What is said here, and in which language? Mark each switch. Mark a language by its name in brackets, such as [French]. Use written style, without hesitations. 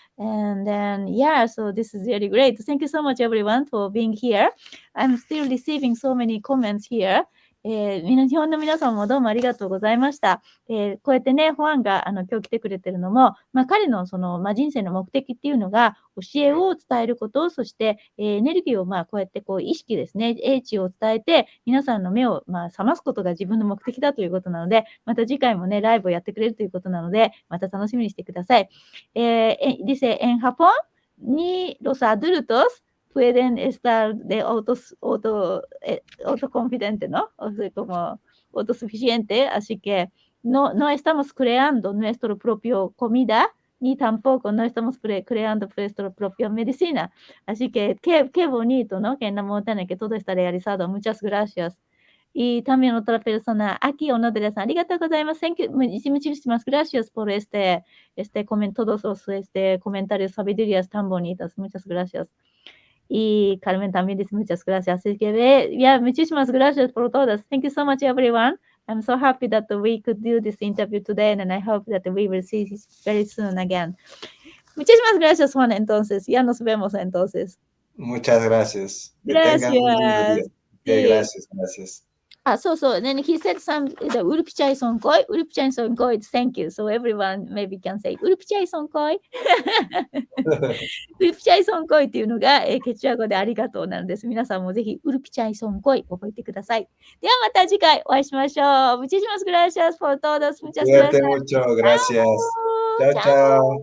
[English] And then, yeah, so this is really great. Thank you so much, everyone, for being here. I'm still receiving so many comments here. [Japanese] 日本の皆さんもどうもありがとうございました。こうやってね、ホアンが今日来てくれてるのも、彼の人生の目的っていうのが、教えを伝えること、そして、エネルギーをこうやって意識ですね、英知を伝えて、皆さんの目を覚ますことが自分の目的だということなので、また次回もね、ライブをやってくれるということなので、また楽しみにしてください。 [Spanish] Dice, en Japón, ni los adultos pueden estar de autoconfidente, ¿no? O sea, como autosuficiente, así que no estamos creando nuestra propia comida, ni tampoco no estamos creando nuestra propia medicina. Así que qué bonito, ¿no? Que en la montaña que todo está realizado. Muchas gracias. Y también otra persona, aquí Onodera-san, [Japanese] arigatou gozaimasu. [English] Thank you. [Spanish] Muchísimas gracias por todos los comentarios sabidurías tan bonitas. Muchas gracias. Y Carmen también dice muchas gracias. Así que muchísimas gracias por todas. [English] Thank you so much, everyone. I'm so happy that we could do this interview today, and I hope that we will see you very soon again. [Spanish] Muchísimas gracias, Juan, entonces. Ya nos vemos entonces. Muchas gracias. Que Gracias. tengan un lindo día. Sí. Gracias. [English] So then he said the Urpichai Sonkoi. Urpichai Sonkoi, thank you. So everyone maybe can say Urpichai Sonkoi. [Japanese] Urpichai Sonkoi っていうのが、ケチュア語でありがとうなんです。皆さんもぜひ、Urpichai Sonkoi 覚えてください。ではまた次回お会いしましょう。 [Spanish] Muchísimas gracias por todos. Muchas Cuídate gracias. mucho. Gracias. Chao, chao.